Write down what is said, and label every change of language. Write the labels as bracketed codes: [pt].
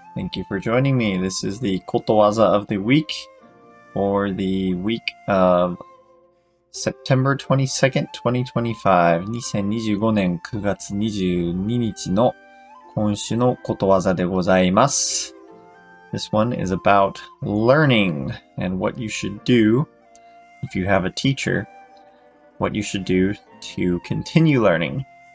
[en] Thank you for joining me. This is the Kotowaza of the week for the week of September 22nd, 2025. [ja] 2025年9月22日の今週のことわざでございます。 [en] This one is about learning and what you should do if you have a teacher, what you should do to continue learning.